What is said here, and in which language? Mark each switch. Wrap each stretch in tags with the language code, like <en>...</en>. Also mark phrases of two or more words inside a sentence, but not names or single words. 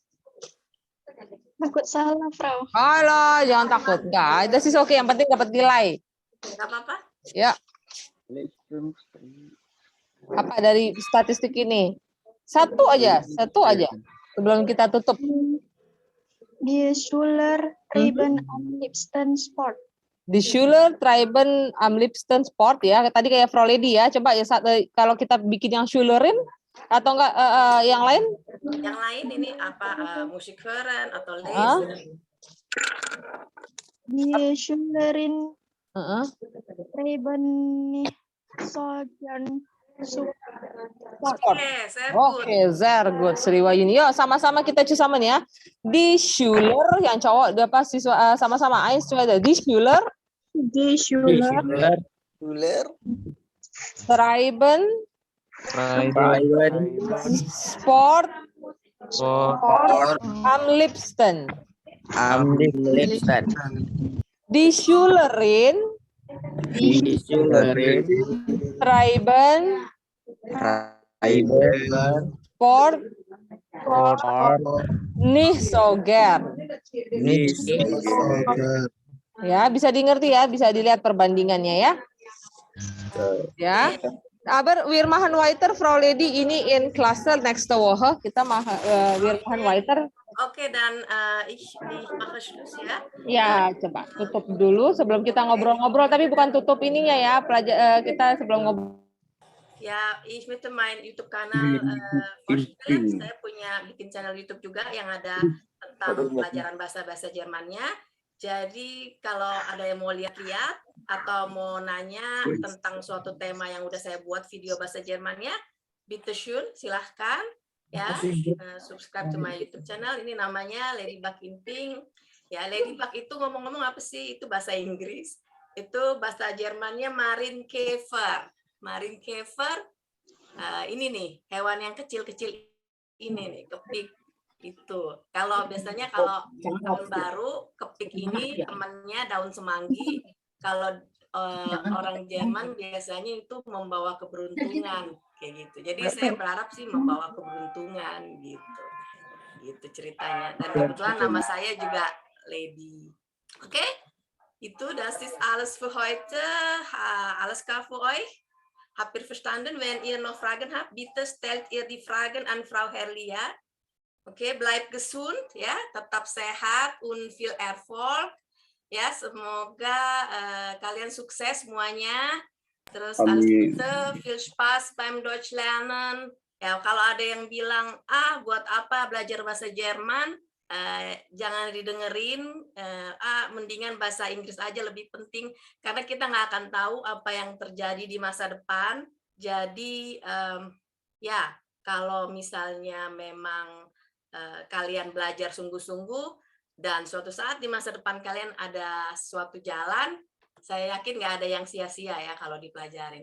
<id>Takut salah, Frau. Halo, jangan takut. Enggak, itu sih oke. Yang penting dapat nilai. Nggak apa-apa. Ya. Apa dari statistik ini? Satu aja. Sebelum kita tutup.</id> <de>Die Schüler treiben am liebsten Sport. Di Schüler treiben am liebsten Sport</de> <id>ya. Tadi kayak Frau Lady ya. Coba ya kalau kita bikin yang Schülerin atau enggak yang lain? Yang lain ini apa?</id> <de>Musik hören atau lesen? Die Schülerin treiben nicht so gern Sport.</de> <id>Oke,</id> <de>sehr good.</de> <id>Oke,</id> <de>sehr good.</de> <id>Sri Wahyuni. Yuk, sama-sama kita cusaman ya. Di Schüler yang cowok apa siswa sama-sama</id> <de>eins zwei drei. Di Schüler.</de> <id>Die Schüler Treiben Sport am liebsten. Die Schülerin treiben Sport nicht so gern. Ya, bisa dimengerti ya, bisa dilihat perbandingannya ya. Ya.</id> <de>Aber wir machen weiter, Frau Lady, ini in Klasse nächste Woche.</de> <id>Kita</id> <de>wir machen weiter.</de> <id>Oke, dan</id> <de>ich mache Schluss</de> <id>ya. Ya, coba tutup dulu sebelum kita ngobrol-ngobrol, tapi bukan tutup ininya ya, kita sebelum ngobrol. Ya,</id> <de>ich möchte mein YouTube-Kanal vorstellen.</de> <id>Saya punya bikin channel YouTube juga yang ada tentang pelajaran bahasa-bahasa Jermannya. Jadi kalau ada yang mau lihat-lihat atau mau nanya tentang suatu tema yang udah saya buat video bahasa Jermannya, bitteschön, silahkan ya</id> <en>subscribe to my YouTube channel.</en> <id>Ini namanya Ladybug in Pink. Ya, Ladybug itu ngomong-ngomong apa sih? Itu bahasa Inggris. Itu bahasa Jermannya Marienkäfer. Marienkäfer ini nih hewan yang kecil-kecil ini nih, kepik. Itu kalau biasanya kalau tahun baru kepik ini temannya daun semanggi. Kalau orang Jerman biasanya itu membawa keberuntungan kayak gitu. Jadi saya berharap sih membawa keberuntungan gitu. Gitu ceritanya. Dan kebetulan nama saya juga Lady. Oke? Itu</id> <de>das ist alles für heute. Alles klar für euch? Habt ihr verstanden? Wenn ihr noch Fragen habt, bitte stellt ihr die Fragen an Frau Herlia.</de> <id>Oke,</id> <de>bleibt gesund</de> <id>ya, tetap sehat und</id> <de>viel Erfolg.</de> <id>Ya, semoga kalian sukses semuanya. Terus</id> <de>alles Gute, viel Spaß beim Deutsch lernen.</de> <id>Ya, kalau ada yang bilang, buat apa belajar bahasa Jerman? Jangan didengerin. Mendingan bahasa Inggris aja lebih penting. Karena kita nggak akan tahu apa yang terjadi di masa depan. Jadi, ya, kalau misalnya memang kalian belajar sungguh-sungguh dan suatu saat di masa depan kalian ada suatu jalan, saya yakin nggak ada yang sia-sia ya kalau dipelajarin.</id>